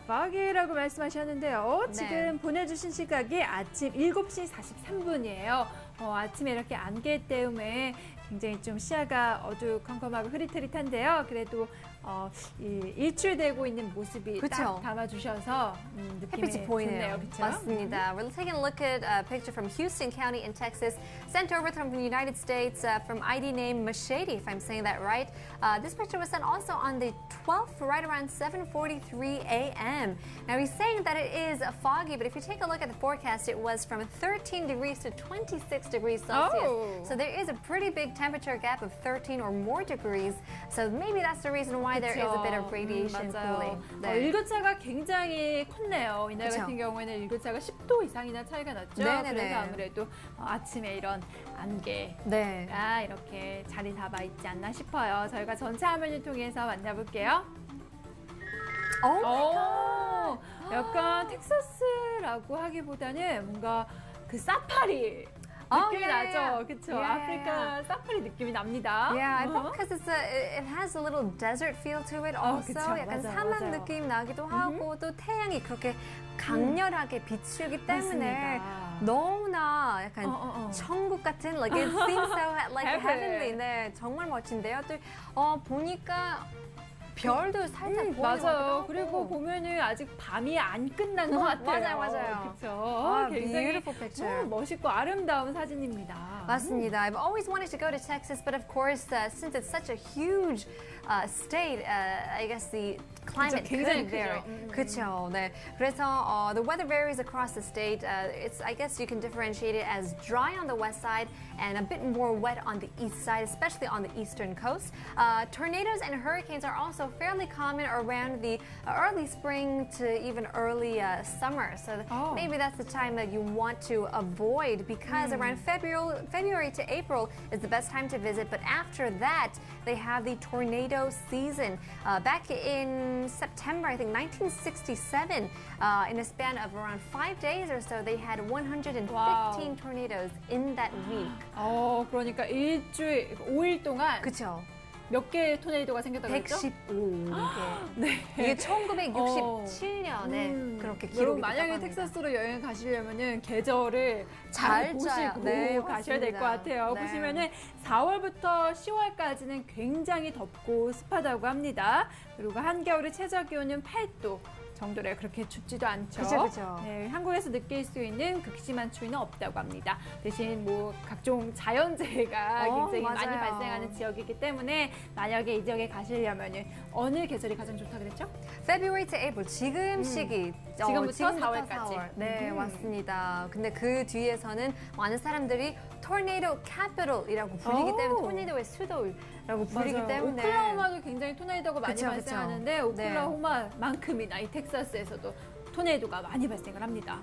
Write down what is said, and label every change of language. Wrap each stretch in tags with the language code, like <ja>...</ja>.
<ko>foggy라고 말씀하셨는데요. 네. 지금 보내주신 시각이 아침 7시 43분이에요. 아침에 이렇게 안개 때문에 굉장히 좀 시야가 어두컴컴하고 흐릿흐릿한데요. 그래도 이 일출되고 있는 모습이 그쵸. 딱 담아주셔서 느낌이 햇빛이 보이네요. 좋네요. 그쵸? 맞습니다.</ko> <en>We're taking a look at a picture from Houston County in Texas, sent over from the United States from ID name Machete, if I'm saying that right. This picture was sent also on the 12th, right around 7:43 a.m. Now he's saying that it is foggy, but if you take a look at the forecast, it was from 13 degrees to 26 degrees Celsius. Oh. So there is a pretty big temperature gap of 13 or more degrees. So maybe that's the reason why there is a bit of radiation cooling.</en> <ko>맞아요. 일교차가 굉장히 컸네요. 이날 그쵸. 같은 경우에는 일교차가 10도 이상이나 차이가 났죠. 네네네. 그래서 아무래도 아침에 이런 안개가 네. 이렇게 자리 잡아 있지 않나 싶어요. 저희가 전체 화면을 통해서 만나볼게요. 오, 약간 텍사스라고 하기보다는 뭔가 그 사파리 느낌이 나죠, 그렇죠? 아프리카 사파리 느낌이 납니다.</ko> <en>Yeah, I think because it has a little desert feel to it also.</en> <ko>그쵸, 약간 맞아요, 사막 맞아요. 느낌 나기도 하고 또 태양이 그렇게 강렬하게 비추기 때문에 맞습니다. 너무나 약간 천국 같은</ko> <en>like it seems so like Heaven. heavenly.</en> <ko>네, 정말 멋진데요. 또 보니까 별도 살짝 보이는 것 같기도 맞아요. 하고. 그리고 보면은 아직 밤이 안 끝난 것 같아요. 맞아요. 그렇죠. 굉장히</ko> <en>beautiful picture.</en> <ko>멋있고 아름다운 사진입니다. 맞습니다.</ko> <en>I've always wanted to go to Texas, but of course, since it's such a huge state, I guess the climate</en> <ko>그쵸, 굉장히</ko> <en>could vary.</en> <ko>크죠. 그렇죠. 네. 그래서</ko> <en>the weather varies across the state. It's I guess you can differentiate it as dry on the west side and a bit more wet on the east side, especially on the eastern coast. Tornadoes and hurricanes are also fairly common around the early spring to even early summer. So maybe that's the time that you want to avoid because around February to April is the best time to visit. But after that, they have the tornado season. Back in September, I think 1967, in a span of around 5 days or so, they had 115 Wow. tornadoes in that week.</en> <ko>그러니까 일주일, 5일 동안 그렇죠. 몇 개의 토네이도가 생겼다고 했죠? 115개. 네. 이게 1967년에 그렇게 기록이 여러분 됐다고 만약에 합니다. 텍사스로 여행 가시려면은 계절을 잘 잘 짜야- 보시고 네, 가셔야 될 것 같아요. 네. 보시면은 4월부터 10월까지는 굉장히 덥고 습하다고 합니다. 그리고 한겨울의 최저 기온은 8도. 정도래 그렇게 춥지도 않죠. 그죠. 네, 한국에서 느낄 수 있는 극심한 추위는 없다고 합니다. 대신 뭐 각종 자연재해가 굉장히 많이 맞아요. 발생하는 지역이기 때문에 만약에 이 지역에 가시려면은 어느 계절이 가장 좋다 그랬죠?</ko> <en>February to April</en> <ko>지금 시기 지금부터 4월까지. 4월. 네 맞습니다. 근데 그 뒤에서는 많은 사람들이 tornado capital이라고 불리기 때문에 토네이도의 수도라고 불리기 때문에 오클라호마도 굉장히 토네이도가 많이 그쵸, 발생하는데 그쵸. 오클라호마만큼이나 이 텍사스에서도 토네이도가 많이 발생을 합니다.</ko>